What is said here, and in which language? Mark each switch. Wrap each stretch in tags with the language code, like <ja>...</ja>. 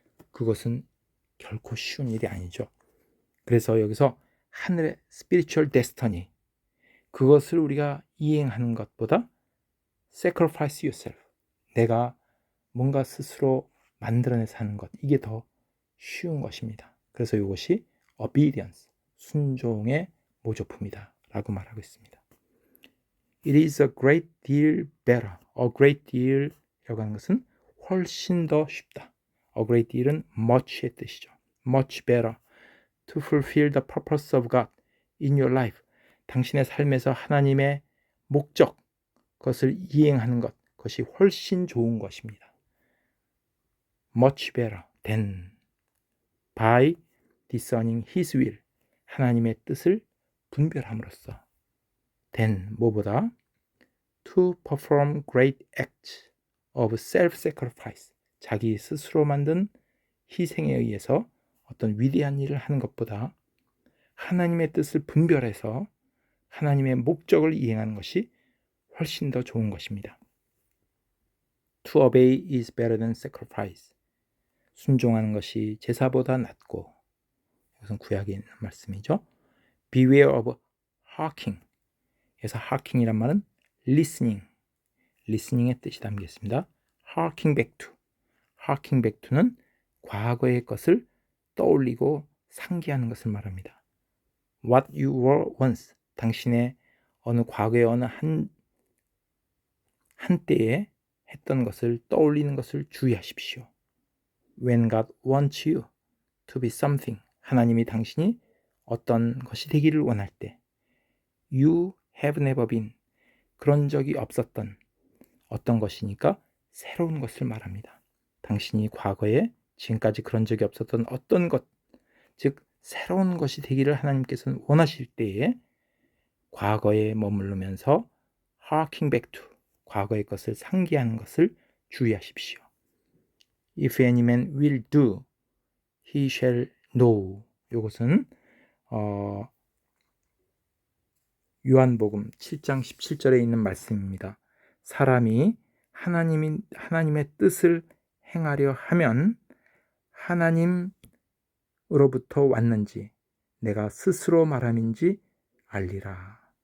<ko>그것은 결코 쉬운 일이 아니죠. 그래서 여기서 하늘의</ko> <en>spiritual destiny,</en> <ko>그것을 우리가 이행하는 것보다</ko> <en>sacrifice yourself,</en> <ko>내가 뭔가 스스로 만들어내서 하는 것, 이게 더 쉬운 것입니다. 그래서 이것이 obedience, 순종의 모조품이다 라고 말하고 있습니다.</ko> <en>It is a great deal better. A great deal</en> <ko>이라고 하는 것은 훨씬 더 쉽다.</ko> <en>A great deal은 much의</en> <ko>뜻이죠.</ko> <en>Much better to fulfill the purpose of God in your life.</en> <ko>당신의 삶에서 하나님의 목적, 그것을 이행하는 것, 그것이 훨씬 좋은 것입니다.</ko> <en>Much better than by discerning His will.</en> <ko>하나님의 뜻을 분별함으로써 than 뭐보다</ko> <en>to perform great acts of self-sacrifice.</en> <ko>자기 스스로 만든 희생에 의해서 어떤 위대한 일을 하는 것보다 하나님의 뜻을 분별해서 하나님의 목적을 이행하는 것이 훨씬 더 좋은 것입니다.</ko> <en>To obey is better than sacrifice.</en> <ko>순종하는 것이 제사보다 낫고, 이것은 구약에 있는 말씀이죠.</ko> <en>Beware of hearkening.</en> <ko>그래서 hearkening이란 말은 listening의 뜻이 담겨 있습니다.</ko> <en>Harking back to. Harking back to</en> <ko>는 과거의 것을 떠올리고 상기하는 것을 말합니다.</ko> <en>What you were once.</en> <ko>당신의 어느 과거의 어느 한때에 했던 것을 떠올리는 것을 주의하십시오.</ko> <en>When God wants you to be something.</en> <ko>하나님이 당신이 어떤 것이 되기를 원할 때</ko> <en>You have never been.</en> <ko>그런 적이 없었던 어떤 것이니까 새로운 것을 말합니다. 당신이 과거에 지금까지 그런 적이 없었던 어떤 것, 즉 새로운 것이 되기를 하나님께서는 원하실 때에 과거에 머무르면서</ko> <en>harking back to,</en> <ko>과거의 것을 상기하는 것을 주의하십시오.</ko> <en>If any man will do, he shall know.</en> <ko>이것은 요한복음 7장 17절에 있는 말씀입니다. 사람이 하나님의 뜻을 행하려 하면 하나님으로부터 왔는지 내가 스스로 말함인지 알리라.</ko>